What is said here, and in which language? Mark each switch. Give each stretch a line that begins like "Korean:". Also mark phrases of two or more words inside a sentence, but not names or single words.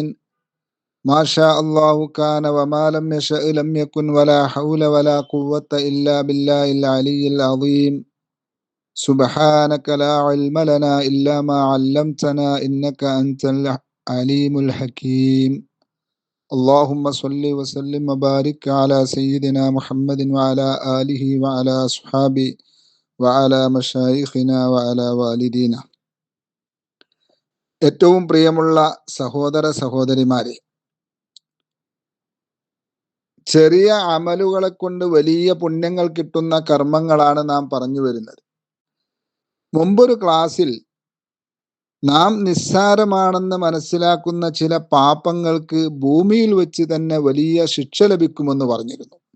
Arabic: ما شاء الله كان وما لم يشأ لم يكن ولا حول ولا قوة إلا بالله العلي العظيم. سبحانك لا علم لنا إلا ما علمتنا إنك أنت العليم الحكيم. اللهم صل وسلم وبارك على سيدنا محمد وعلى آله وعلى أصحابه وعلى مشايخنا وعلى والدينا.
Malayalam: ഏറ്റവും പ്രിയമുള്ള സഹോദര സഹോദരിമാരെ, ചെറിയ അമലുകളെ കൊണ്ട് വലിയ പുണ്യങ്ങൾ കിട്ടുന്ന കർമ്മങ്ങളാണ് നാം പറഞ്ഞു വരുന്നത്. മുമ്പൊരു ക്ലാസ്സിൽ നാം നിസ്സാരമാണെന്ന് മനസ്സിലാക്കുന്ന ചില പാപങ്ങൾക്ക് ഭൂമിയിൽ വെച്ച് തന്നെ വലിയ ശിക്ഷ ലഭിക്കുമെന്ന് പറഞ്ഞിരുന്നു.